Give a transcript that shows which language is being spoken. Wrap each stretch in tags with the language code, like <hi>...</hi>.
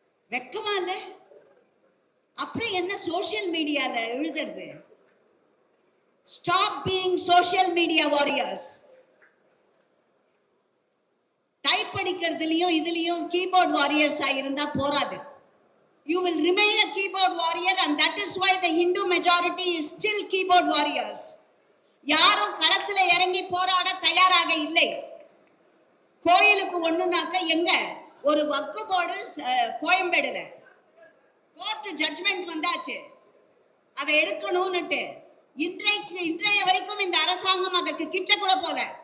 <ta>வெக்கமா இல்ல? அப்புறம் என்ன சோசியல் மீடியால எழுதுறது?</ta> <en>Stop being social media warriors.</en> <ta>Type படிக்கிறதுலயும் இதுலயும் கீபோர்ட் வாரியர்ஸ் இருந்தா போராது.</ta> <en>You will remain a keyboard warrior and that is why the Hindu majority is still keyboard warriors.</en> <ta>யாரும் களத்துல இறங்கி போராட தயாராக இல்லை. கோயிலுக்கு ஒண்ணுனாக்க எங்க ஒரு வக்கு போர்டு கோயம்பேடுல கோர்ட் ஜட்ஜ்மெண்ட் வந்தாச்சு, அதை எடுக்கணும்னுட்டு. இன்றைய வரைக்கும் இந்த அரசாங்கம் அதற்கு கிட்ட கூட போல.</ta>